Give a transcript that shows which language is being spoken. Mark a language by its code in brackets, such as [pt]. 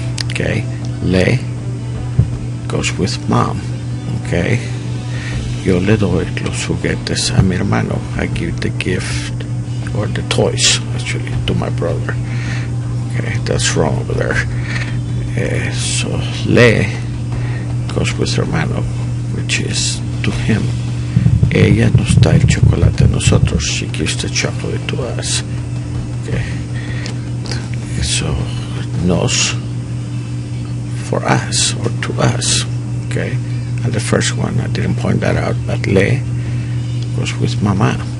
[en] Okay, le goes with mom. [es] Okay, yo le doy los juguetes a mi hermano. [en] I give the gift or the toys actually to my brother. Okay, that's wrong over there. So le goes with hermano, which is to him. [es] Ella nos da el chocolate a nosotros. [en] She gives the chocolate to us. Okay, so nos, for us or to us. Okay, and the first one I didn't point that out, but le goes with mama.